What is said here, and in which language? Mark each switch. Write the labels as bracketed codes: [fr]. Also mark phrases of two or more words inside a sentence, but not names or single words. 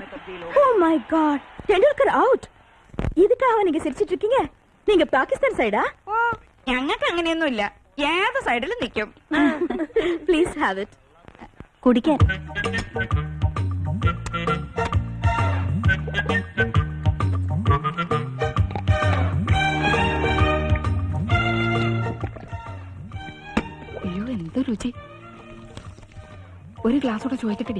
[en] Oh my God, [ta] டெண்டுல்கர் அவுட். இதுக்காக நீங்க சிரிச்சிட்டு இருக்கீங்க? நீங்க பாகிஸ்தான் சைடா? [ml] ഓ ഞങ്ങൾക്ക് അങ്ങനെയൊന്നുമില്ല, ഏത് സൈഡിലും നിൽക്കും. [en] Please have it. [ml] കുടിക്കാൻ. അയ്യോ എന്ത് രുചി. ഒരു ഗ്ലാസ് കൂടെ ചോദിച്ചിട്ടടി.